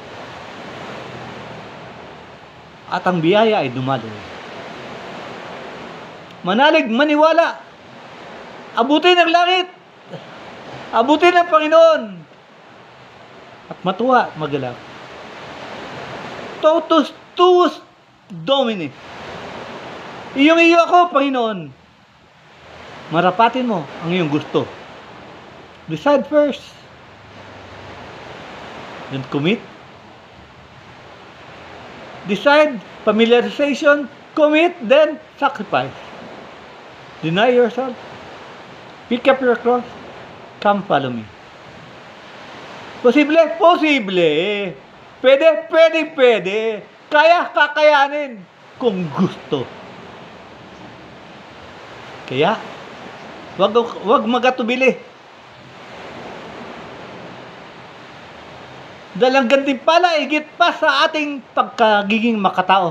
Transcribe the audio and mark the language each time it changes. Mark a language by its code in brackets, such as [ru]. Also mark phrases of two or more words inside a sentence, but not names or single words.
[tl] At ang biyaya ay dumaloy. Manalig, maniwala. Abutin ang langit. Abutin ang Panginoon. At matuwa, magalak. [la] Totus tuus Domini. [tl] Iyong iyo ako, Panginoon. Marapatin mo ang iyong gusto. [en] Decide first. Then commit. Decide, familiarization, commit, then sacrifice. Deny yourself. Pick up your cross. Come follow me. [tl] Posible? Posible. Pwede? Pwede. Kaya, kakayanin. Kung gusto. Kaya, wag magatubili. Dahil ang gantimpala higit pa sa ating pagkagiging makatao.